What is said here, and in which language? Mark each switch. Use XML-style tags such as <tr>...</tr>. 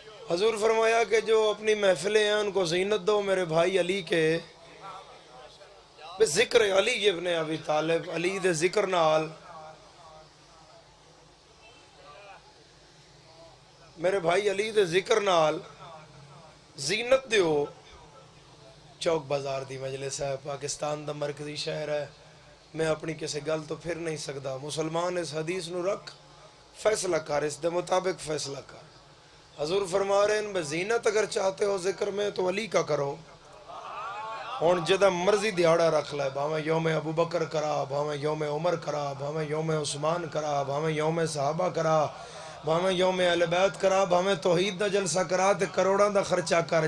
<ur>حضور فرمایا کہ جو اپنی محفلیں ہیں ان کو زینت دو میرے بھائی علی کے ذکر علی ابن ابی طالب.</ur> <pa>علی دے ذکر نال میرے بھائی علی دے ذکر نال زینت دیو. چوک بازار دی مجلس ہے، پاکستان دا مرکزی شہر ہے. میں اپنی کسی گل تو پھر نہیں سکتا. مسلمان اس حدیث نو رکھ، فیصلہ کر، اس دے مطابق فیصلہ کر.</pa> <ur>حضور فرما رہے ہیں بزینت اگر چاہتے ہو ذکر میں تو علی کا کرو.</ur> <pa>ہون جدہ مرضی دیاڑا رکھ لائے، بھاویں یوم ابو بکر کرا، بھاویں یوم عمر کرا، بھاویں یوم عثمان کرا، بھاویں یوم صحابہ کرا، بھاویں یوم اہل بیت کرا، بھاویں توحید دا جلسہ کرا تے کروڑاں دا خرچہ کر.</pa>